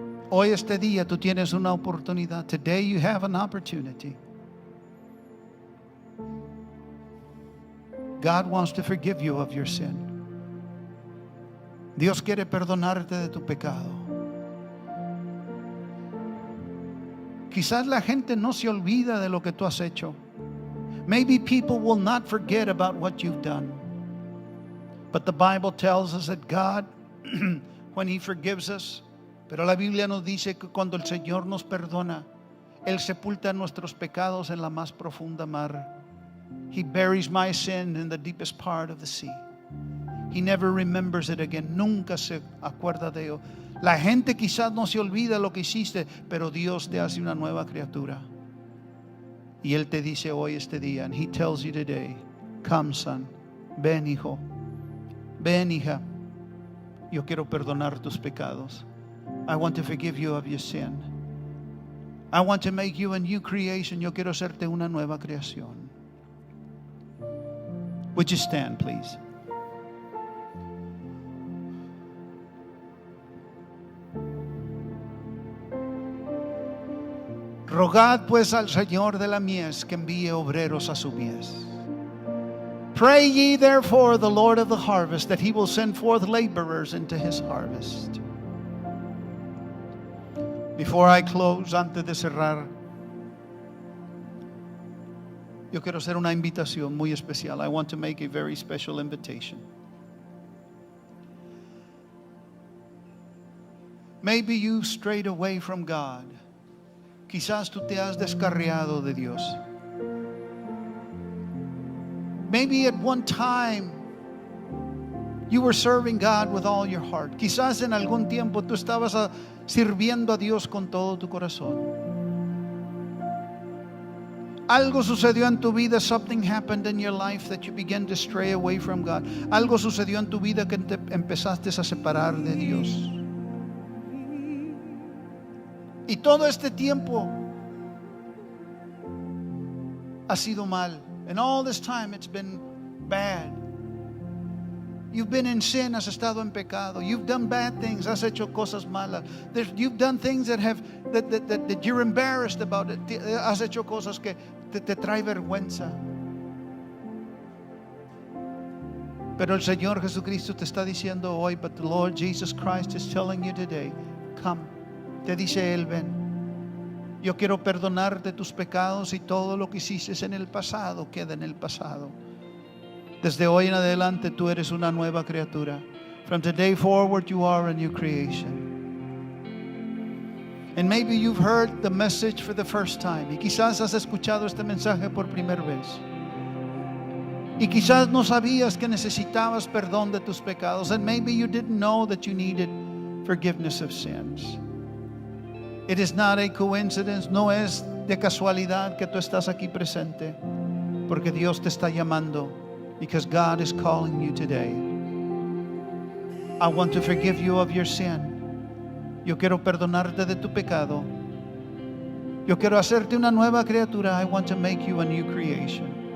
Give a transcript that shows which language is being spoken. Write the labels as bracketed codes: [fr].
[es] Hoy este día tú tienes una oportunidad. [en] Today you have an opportunity. God wants to forgive you of your sin. [es] Dios quiere perdonarte de tu pecado. Quizás la gente no se olvida de lo que tú has hecho. [en] Maybe people will not forget about what you've done. But the Bible tells us that God, when He forgives us, [es] pero la Biblia nos dice que cuando el Señor nos perdona, Él sepulta nuestros pecados en la más profunda mar. [en] He buries my sin in the deepest part of the sea. He never remembers it again. [es] Nunca se acuerda de ello. La gente quizás no se olvida lo que hiciste, pero Dios te hace una nueva criatura. Y Él te dice hoy este día, [en] and He tells you today, come son, [es] ven hijo, ven hija, yo quiero perdonar tus pecados. [en] I want to forgive you of your sin. I want to make you a new creation. [es] Yo quiero hacerte una nueva creación. [en] Would you stand, please? [es] Rogad pues al Señor de la mies que envíe obreros a su mies. [en] Pray ye therefore the Lord of the harvest that He will send forth laborers into His harvest. Before I close, [es] antes de cerrar, yo quiero hacer una invitación muy especial. [en] I want to make a very special invitation. Maybe you strayed away from God. [es] Quizás tú te has descarriado de Dios. [en] Maybe at one time you were serving God with all your heart. [es] Quizás en algún tiempo tú estabas sirviendo a Dios con todo tu corazón. Algo sucedió en tu vida. [en] Something happened in your life that you began to stray away from God. [es] Algo sucedió en tu vida que te empezaste a separar de Dios. Y todo este tiempo ha sido mal. [en] And all this time it's been bad. You've been in sin, [es] has estado en pecado. [en] You've done bad things, [es] has hecho cosas malas. [en] You've done things that you're embarrassed about it. [es] Has hecho cosas que te trae vergüenza. Pero el Señor Jesucristo te está diciendo hoy, [en] but the Lord Jesus Christ is telling you today, come. [es] Te dice Él, ven. Yo quiero perdonarte tus pecados y todo lo que hiciste en el pasado queda en el pasado. Desde hoy en adelante tú eres una nueva criatura. [en] From today forward you are a new creation. And maybe you've heard the message for the first time. [es] Y quizás has escuchado este mensaje por primera vez. Y quizás no sabías que necesitabas perdón de tus pecados. [en] And maybe you didn't know that you needed forgiveness of sins. It is not a coincidence, [es] no es de casualidad que tú estás aquí presente, porque Dios te está llamando, [en] because God is calling you today. I want to forgive you of your sin. [es] Yo quiero perdonarte de tu pecado. Yo quiero hacerte una nueva criatura. [en] I want to make you a new creation.